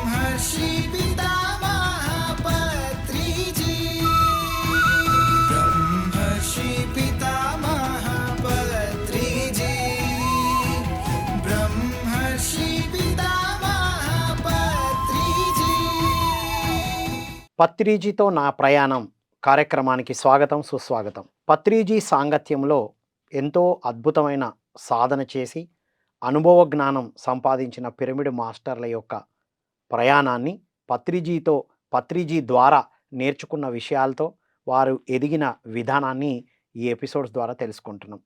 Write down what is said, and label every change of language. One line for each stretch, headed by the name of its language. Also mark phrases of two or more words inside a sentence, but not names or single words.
Sanskrit: ब्रह्मर्षि पितामह पत्रिजी ब्रह्मर्षि पितामह पत्रिजी ब्रह्मर्षि पितामह पत्रिजी।
Telugu: పత్రిజీతో నా ప్రయాణం కార్యక్రమానికి స్వాగతం సుస్వాగతం. పత్రిజీ సాంగత్యంలో ఎంతో అద్భుతమైన సాధన చేసి అనుభవ జ్ఞానం సంపాదించిన పిరమిడ్ మాస్టర్ల యొక్క ప్రయాణాన్ని పత్రిజీ ద్వారా నేర్చుకున్న విషయాలతో వారు ఎదిగిన విధానాన్ని ఈ ఎపిసోడ్స్ ద్వారా తెలుసుకుంటున్నాం.